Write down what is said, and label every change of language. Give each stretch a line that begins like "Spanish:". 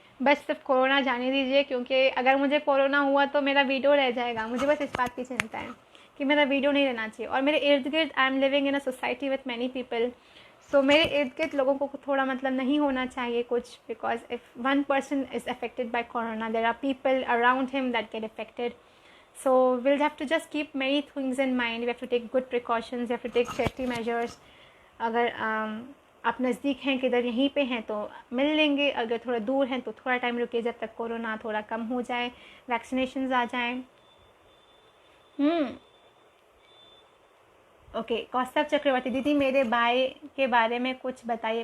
Hindi: बस सिर्फ कोरोना जाने दीजिए, क्योंकि अगर मुझे कोरोना हुआ तो मेरा वीडियो रह जाएगा। मुझे बस इस बात की चिंता है कि मेरा वीडियो नहीं रहना चाहिए। और मेरे इर्द गिर्द,
English: I am living in a society with many people,
Hindi: सो मेरे इर्द गिर्द लोगों को थोड़ा मतलब नहीं होना चाहिए कुछ,
English: Because if one person is affected by corona there are people around him that get affected. So we'll have to just keep many things in mind. We have to take good precautions. We have to take safety measures.
Hindi: अगर आप नज़दीक हैं, किधर यहीं पे हैं तो मिल लेंगे, अगर थोड़ा दूर हैं तो थोड़ा टाइम रुकिए जब तक कोरोना थोड़ा कम हो जाए, वैक्सीनेशंस आ जाएं। ओके, कौस्तभ चक्रवर्ती, दीदी मेरे भाई के बारे में कुछ बताइए।